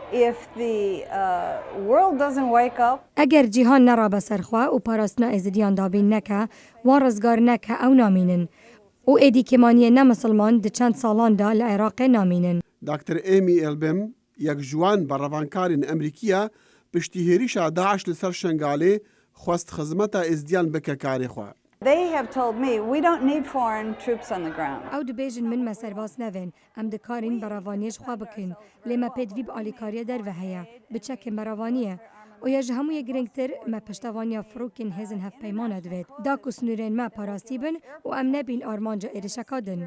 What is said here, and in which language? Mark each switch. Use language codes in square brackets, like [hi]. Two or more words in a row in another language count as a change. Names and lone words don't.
[ku] Eger cîhan nerabe serxwe û parastina êzidiyan dabîn neke, wan rizgar neke ew namînin. û êdî kêmaniyê nemusilman di çend salan de li Iraqê namînin. Dr. Amy Elbim, yek ji wan berhevankarên Emerîkiya piştî hêrîşa Daeş li ser Şengalê xwest xizmeta êzidiyan bike karê xwe. [en] They have told me we don't need foreign troops on the ground. [ku] Ew dibêjin min me serbas nevin, em dikarîn beravaniyê ji xwe bikin. Lê me pêdivî bi alîkariya derve heye, bi çekên beravaniyê. û ya ji hemû yê girîngtir me piştevaniya firokên hêzin hevpeymana divêt. Da ku snûrên me parastî bin û em nebîn armanca êrişeka din.